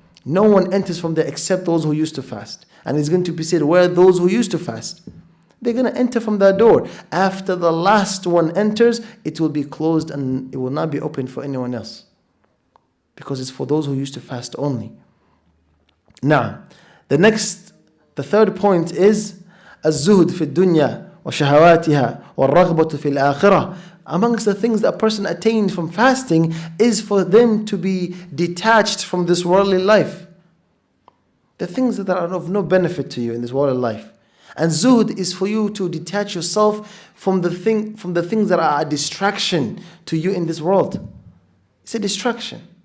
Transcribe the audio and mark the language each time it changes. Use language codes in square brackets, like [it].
[en] No one enters from there except those who used to fast. And it's going to be said, where are those who used to fast? They're going to enter from that door. After the last one enters, it will be closed and it will not be open for anyone else. Because it's for those who used to fast only. Now, the third point is [ar] الزهد في الدنيا وشهواتها والرغبة في الآخرة. [en] Amongst the things that a person attains from fasting is for them to be detached from this worldly life. The things that are of no benefit to you in this worldly life. And zuhd is for you to detach yourself from the things that are a distraction to you in this world. It's a distraction.